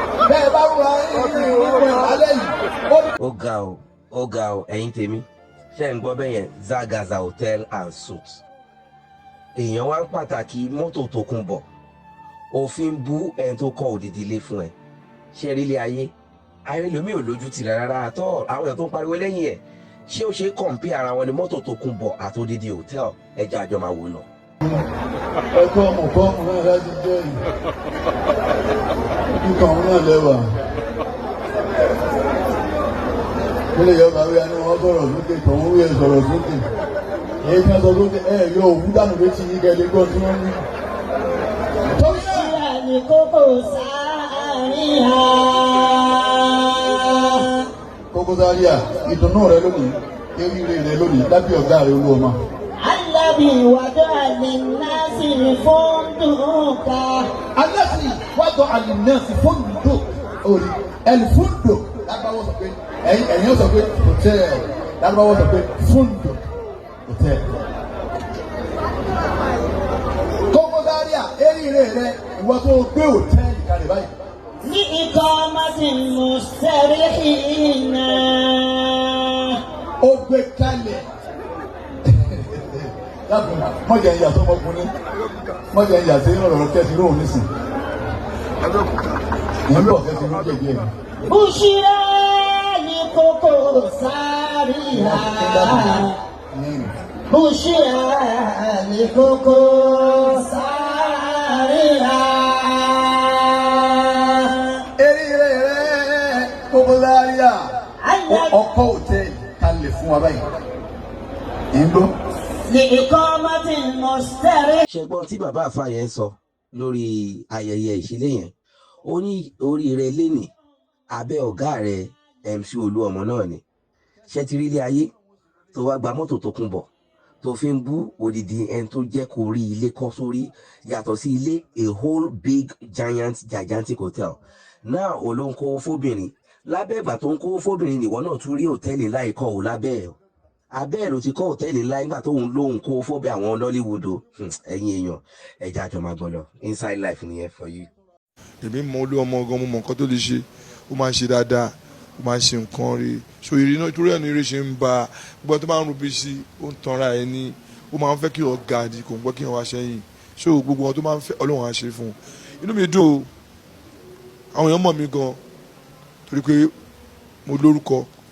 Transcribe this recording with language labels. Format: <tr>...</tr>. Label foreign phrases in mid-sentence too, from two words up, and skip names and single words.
<yo>Bẹ́ẹ̀ bá ń ra yín nú ẹ̀ lálẹ́ yìí, ó Ó ga o. Ó ga o, ẹ̀yin tèmi. Ṣé ẹ̀ ń gbọ́ bẹ́ẹ̀ yẹn? Zagaza Hotel and Suites. Èèyàn wá ń pàtàkì mọ́tò Tòkunbọ̀. Ó fi ń bú ẹni tó kọ́ odidi ilé fún ẹ. Ṣé ẹ rí ilé ayé? Ayé lomi ò lójú tì rárá</yo> <en>at all.</en> <yo>Àwọn èèyàn tó ń pariwo lẹ́yìn ẹ̀. Ṣé ó ṣe é compare ara wọn ni mọ́tò Tòkunbọ̀ àti odidi hotel? Ẹ jẹ́ a jọ máa wò lọ. Ẹ kọ́ ọmọ, kọ́ ọmọ náà láti jẹ́ yìí. Ojú kan òun náà lẹ́wà. Ilé ìyá ọba wíwá ni wọ́n sọ̀rọ̀ sókè, tọ̀hún wíwá sọ̀rọ̀ sókè. Èyí tí wọ́n sọ sókè, ẹ yọ òwú dànù létí yín kẹ́ lè gbọ́ tí wọ́n wí. Torí náà, Ìyá ni kókó sáà ní ha. Koko Zaria, ìdùnnú rẹ lónìí, oríire rẹ lónìí, lábẹ́ ọ̀gá rẹ Olúọmọ.</yo> <ar>الذي وضع للناس الفندق. الذي وضع للناس الفندق. Orí, الفندق.</ar> <yo>Lárúbáwá sọ pé, ẹ̀yin, ẹ̀yin ó sọ pé hotel. Lárúbáwá sọ pé funduk. Hòtẹ́ẹ̀lì. Kókó Zaria, eríire rẹ, ìwọ tó o gbé hòtẹ́ẹ̀lì kalẹ̀ báyìí. Ní ìkọ́ ọmọ sí Mustarihina. Ó gbé kalẹ̀. Dákun, má jẹ́ ìyà tó ọmọkùnrin. Má jẹ́ ìyà sí ọ̀rọ̀ kẹ́sì lóhùn nísìn. Mo ń bọ̀ kẹ́sì ló jẹ̀bi ẹ̀. Bushira ní Koko Zaria. Àmín.</yo> <ar>بشرى لكم سارعا.</ar> <yo>Eré rẹ̀, gbogbo Zaria. Àyà. Ó, ọkọ̀ hòtẹ́ẹ̀lì kalẹ̀ fún wa báyìí. Ẹ ń gbọ́?</yo> <ar>لإقامة المشترك.</ar> <yo>Ṣé gbọ́ tí bàbá àfa yẹn sọ? lórí ayẹyẹ ìṣílé yẹn. Ó ní oríire lénìí, abẹ́ ọ̀gá rẹ̀ M C Olúọmọ náà ni. Ṣé ti rí ilé ayé tó wá gba mọ́tò tó kún bọ̀, tó fi ń bú odidi ẹni tó jẹ́ kó rí ilé kọ́ sórí, yàtọ̀ sí ilé,</yo> <en>a whole big giant, gigantic hotel. Now,</en> <yo>òun ló ń kó fóbìnrin. Lábẹ́ ìgbà tó ń kó fóbìnrin, nìwọ náà tún rí hòtẹ́ẹ̀lì ńlá yìí kọ́ ò lábẹ́ ẹ̀ o. Abẹ́ ẹ̀ ló ti kọ́ hòtẹ́ẹ̀lì ńlá nígbà tóun lóun kó fóbì àwọn Nollywood o. Hmm, ẹ̀yin èèyàn, ẹ jẹ́ a jọ máa gbọ́ lọ.</yo> <en>Inside life</en> <yo>nìyẹn</yo> <en>for you.</en> <yo>Èmi mọ Olúọmọ gan, mo mọ nǹkan tó lè ṣe. Ó máa ń ṣe dáadáa, ó máa ń ṣe nǹkan rí. So, ìrì náà, torí ẹ̀ ni ìrì ṣe ń ba. Gbogbo tó máa ń rúbi sí, ó ń tanra ẹ̀ ni. Ó máa ń fẹ́ kí wọ́n ga di, kò ń gbọ́ kí wọ́n wá sẹ́yìn. So, gbogbo wọn tó máa ń fẹ́, Ọlọ́run á ṣe fún un. Inú mi dùn o. Àwọn èèyàn mọ̀ mí gan. Torí pé mo lórúkọ.</yo>